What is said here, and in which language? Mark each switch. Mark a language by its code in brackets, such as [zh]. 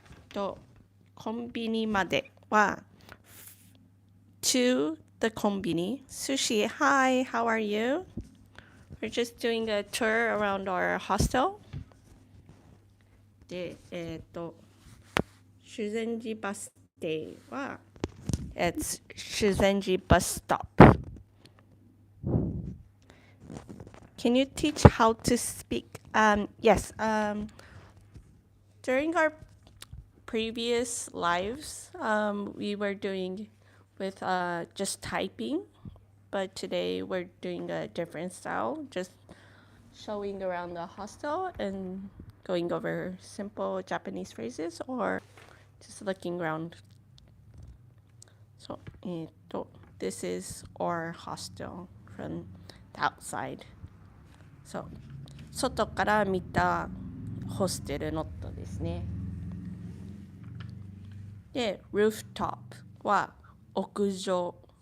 [ja] と、コンビニまでは [en] to the konbini. Sushi, hi, how are you? We're just doing a tour around our hostel. [ja] で、修善寺バス停は [en] it's 修善寺 bus stop. Can you teach how to speak? Yes. During our previous lives, we were doing with just typing, but today we're doing a different style, just showing around the hostel and going over simple Japanese phrases or just looking around. So, this is our hostel from the outside. [ja] So, 外から見たホステルノットですね。で、rooftop は屋上。